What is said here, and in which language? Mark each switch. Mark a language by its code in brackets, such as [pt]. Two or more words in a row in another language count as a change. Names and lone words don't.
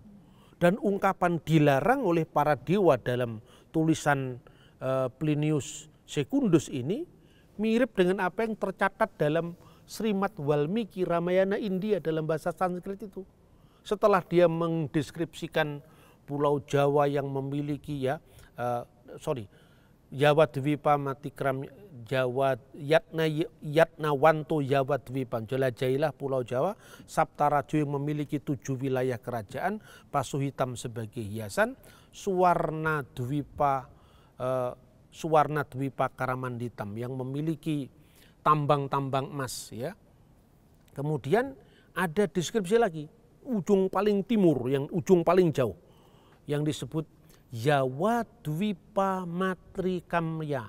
[id] Dan ungkapan dilarang oleh para dewa dalam tulisan Plinius Secundus ini mirip dengan apa yang tercatat dalam Srimad Walmiki Ramayana India dalam bahasa Sanskrit itu. Setelah dia mendeskripsikan Pulau Jawa yang memiliki [sa] Jawadvipa Matikram Jawa Yatna Wanto Jawadvipa, [id] jelajahilah Pulau Jawa, Saptarajo yang memiliki 7 wilayah kerajaan, Pasuhitam sebagai hiasan, [sa] Suwarna Dwipa Karamanditam [id] yang memiliki tambang-tambang emas ya. Kemudian ada deskripsi lagi, ujung paling timur, yang ujung paling jauh yang disebut [sa] Jawadvipa Matrikamya.